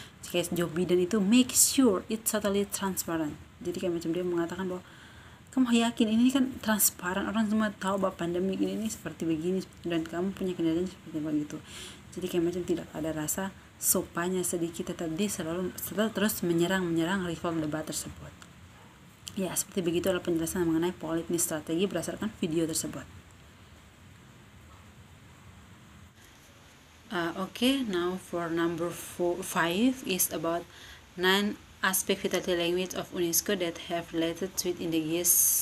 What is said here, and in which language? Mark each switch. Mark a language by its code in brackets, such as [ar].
[en] Kayak Joe Biden itu make sure it's totally transparent. [id] Jadi kayak macam dia mengatakan bahwa kamu yakin ini kan transparan, orang semua tahu bahwa pandemi ini seperti begini dan kamu punya kendalian seperti begitu. Jadi kayak macam tidak ada rasa sopannya sedikit, tetap dia selalu terus menyerang rival debat tersebut. Ya, seperti begitu adalah penjelasan mengenai politeness strategi berdasarkan video tersebut. [en] Okay, now for number 5 is about 9 aspek vitality language of UNESCO that have related to it in the years.